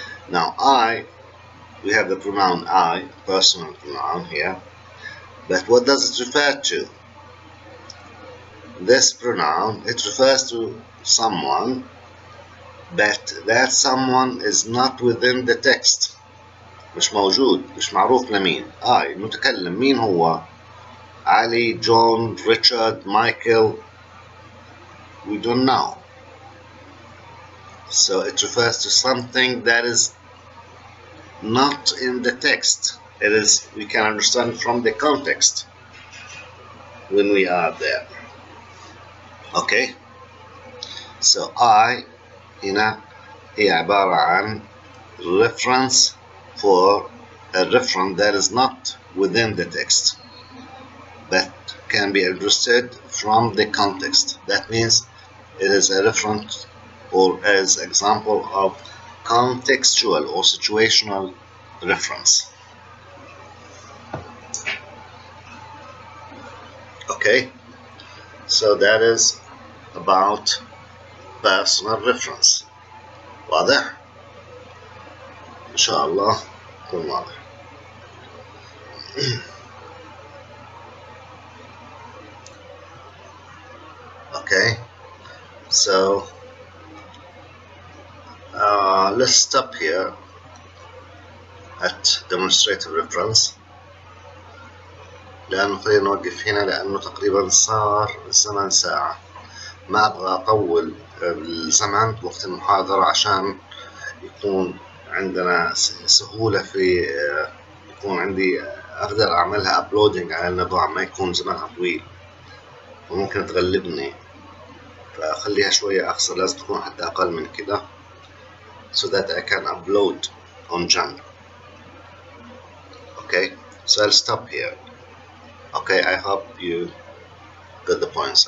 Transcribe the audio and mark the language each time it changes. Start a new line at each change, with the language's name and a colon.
English: Now I, we have the pronoun I, personal pronoun here, but what does it refer to? This pronoun, it refers to someone, but that someone is not within the text.
Arabic: مش موجود، مش معروف لمين. المتكلم مين هو؟ علي، جون، ريتشارد، مايكل.
English: We don't know. So it refers to something that is not in the text. It is, we can understand from the context when we are there. Okay. So I
Arabic: هنا هي عبارة عن
English: reference for a reference that is not within the text, but can be understood from the context. That means it is a reference or as example of contextual or situational reference. Okay, so that is about personal reference.
Arabic: واضح؟ إن شاء الله يكون واضح.
English: Okay, so let's stop here at demonstrative reference.
Arabic: لأنه خلينا نوقف هنا لأنه تقريبا صار الزمن ساعة. ما أبغى أطول الزمن وقت المحاضرة عشان يكون عندنا سهولة في يكون عندي أقدر أعملها أبلودينج على النظام، ما يكون زمنها طويل وممكن تغلبني، فأخليها شوية أقصر. لازم تكون حتى أقل من كده
English: so that I can upload on Jump. Okay, so I'll stop here. Okay, I hope you got the points.